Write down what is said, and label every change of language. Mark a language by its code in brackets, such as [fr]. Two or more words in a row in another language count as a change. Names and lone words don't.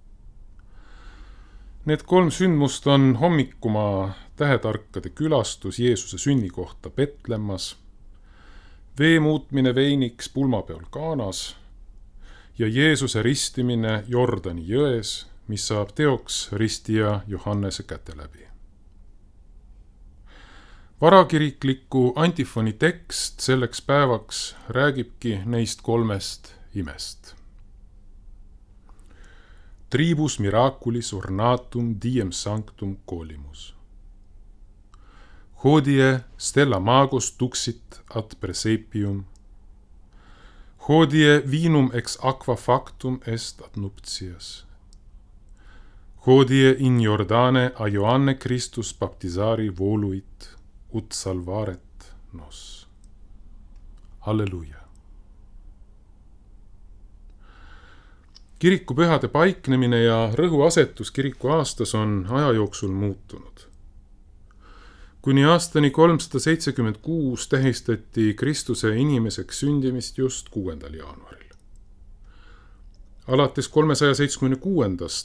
[et] Need 3 sündmust on hommikumaa tähetarkade külastus Jeesuse sünnikohta Petlemmas, vee muutmine veiniks pulmapeol Kaanas ja Jeesuse ristimine Jordani jões, mis saab teoks ristija Johannese käte läbi. Varakirikliku antifoni tekst selleks päevaks räägibki neist 3 imest. [la] Tribus miraculis ornatum diem sanctum colimus. Hodie stella magos duxit ad presepium. Hodie vinum ex aqua factum est ad nuptias. Hodie in Jordane a Ioanne Christus baptisari voluit, ut salvaret nos. [et] Halleluja. Kirikupühade paiknemine ja rõhuasetus kirikuaastas on aja jooksul muutunud. Kuni aastani 376 tähistati Kristuse inimeseks sündimist just 6. jaanuaril. Alates 376.